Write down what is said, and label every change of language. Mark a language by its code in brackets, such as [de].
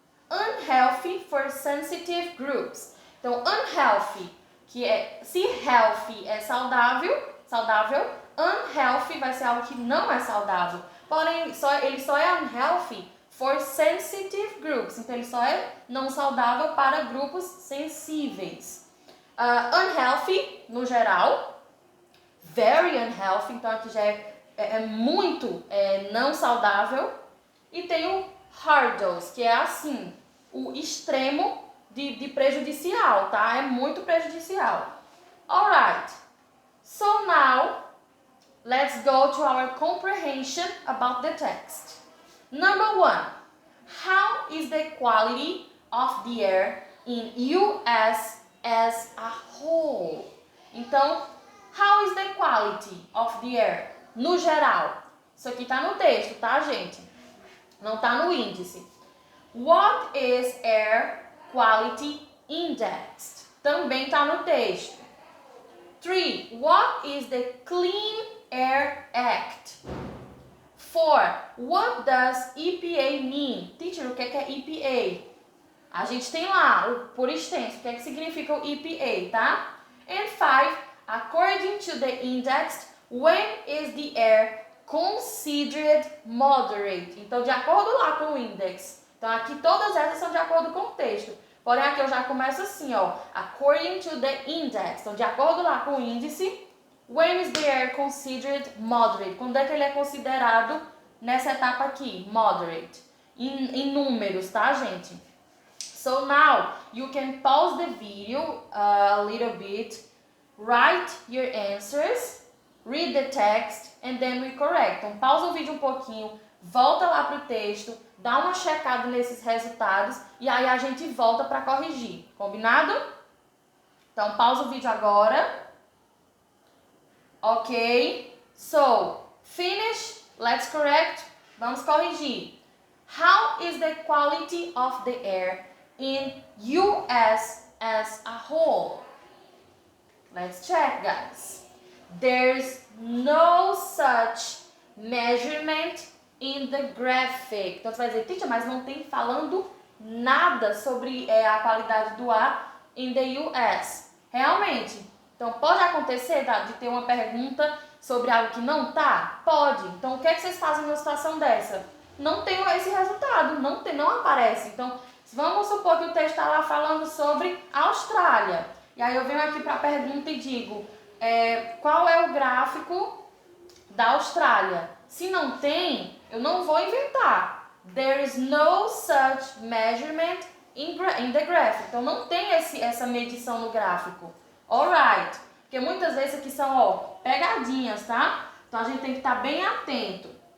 [en] Unhealthy for sensitive groups. [pt] Então, unhealthy, que é, se healthy é saudável, unhealthy vai ser algo que não é saudável. Porém, ele só é unhealthy [en] for sensitive groups. [pt] Então, ele só é não saudável para grupos sensíveis. Unhealthy, no geral. [en] Very unhealthy, [pt] então aqui já é muito não saudável. E tem o hard dose, que é assim, o extremo de prejudicial, tá? É muito prejudicial. [en] Alright, so now let's go to our comprehension about the text. Number 1, how is the quality of the air in US as a whole? Então, how is the quality of the air? [pt] No geral. Isso aqui tá no texto, tá, gente? Não tá no índice. [en] What is Air Quality Index? [pt] Também tá no texto. [en] 3. What is the Clean Air Act? 4. What does EPA mean? Teacher, [pt] o que é EPA? A gente tem lá, por extenso, o que significa o EPA, tá? [en] And 5. According to the index, when is the air considered moderate? [pt] Então, de acordo lá com o index. Então, aqui todas essas são de acordo com o texto. Porém, aqui eu já começo assim, ó. [en] According to the index. [pt] Então, de acordo lá com o índice, [en] when is the air considered moderate? [pt] Quando é que ele é considerado nessa etapa aqui? Moderate. Em números, tá, gente? [en] So, now, you can pause the video a little bit, write your answers, read the text, and then we correct. [pt] Então, pausa o vídeo um pouquinho, volta lá para o texto, dá uma checada nesses resultados e aí a gente volta para corrigir. Combinado? Então, pausa o vídeo agora. [en] Ok. So, finish. Let's correct. [pt] Vamos corrigir. [en] How is the quality of the air in US as a whole. Let's check, guys. There's no such measurement in the graphic. [pt] Então, você vai dizer, teacher, mas não tem falando nada sobre a qualidade do ar [en] in the US. [pt] Realmente. Então, pode acontecer de ter uma pergunta sobre algo que não tá? Pode. Então, o que é que vocês fazem numa situação dessa? Não tem esse resultado, não aparece. Então, vamos supor que o texto está lá falando sobre a Austrália. E aí eu venho aqui para a pergunta e digo, qual é o gráfico da Austrália? Se não tem, eu não vou inventar. [en] There is no such measurement in the graph. [pt] Então, não tem essa medição no gráfico. Alright. Porque muitas vezes aqui são, pegadinhas, tá? Então, a gente tem que estar bem atento.